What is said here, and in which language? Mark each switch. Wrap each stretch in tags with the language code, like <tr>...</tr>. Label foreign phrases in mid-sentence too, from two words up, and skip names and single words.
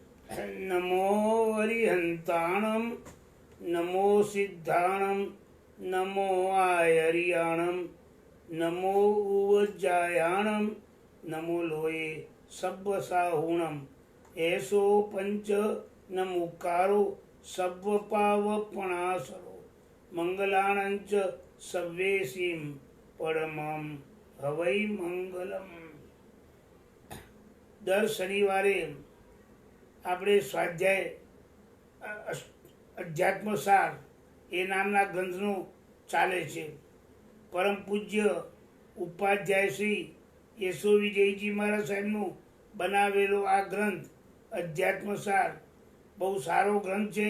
<pra>नमो वरिहंताणं नमो सिद्धाणं नमो आयरियाणं नमो उवज्जायाणं नमो लोये सब्बसाहुणं ऐसो पंच नमुकारो सब्बपावपणासरो मंगलाणंच सव्वेसीं परमं हवै मंगलम।</pra> <gu>દર શનિવારે આપણે સ્વાધ્યાય અધ્યાત્મસાર એ નામના ગ્રંથનું ચાલે છે. પરમ પૂજ્ય ઉપાધ્યાય શ્રી યશો વિજયજી મહારાજ સાહેબનું બનાવેલો આ ગ્રંથ અધ્યાત્મસાર બહુ સારો ગ્રંથ છે.</gu>